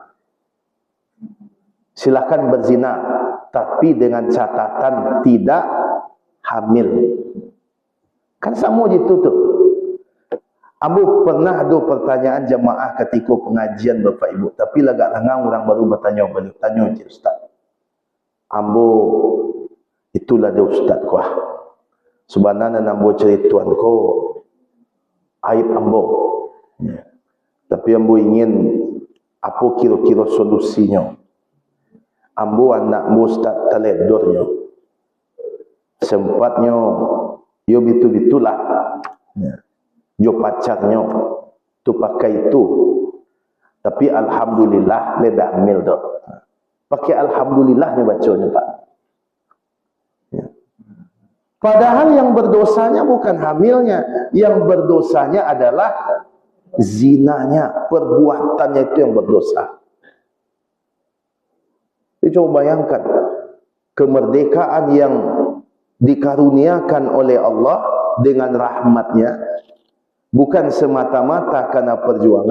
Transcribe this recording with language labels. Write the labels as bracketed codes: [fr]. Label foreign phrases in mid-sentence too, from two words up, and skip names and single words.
[id] Silakan berzina, tapi dengan catatan tidak hamil. Kan sama gitu tuh. [min] Ambo pernah ada pertanyaan jamaah ketika pengajian Bapak Ibu, tapi lagak langang orang baru bertanya balik. Tanya je Ustaz. Ambo itulah dia Ustaz kuah. Sebenarnya ambo cerituan ko aib ambo. Tapi ambo ingin apa kira-kira solusinya. Ambo anak ambo Ustaz teledornya. Sempatnya yo bitu-bitulah. Yo pacarnya tu pakai itu. Tapi alhamdulillah leda hamil dok. [id] Pakai alhamdulillahnya bacanya Pak. Padahal yang berdosanya bukan hamilnya, yang berdosanya adalah zinanya, perbuatannya itu yang berdosa. Jadi coba bayangkan kemerdekaan yang dikaruniakan oleh Allah dengan rahmatnya, bukan semata-mata karena perjuangan.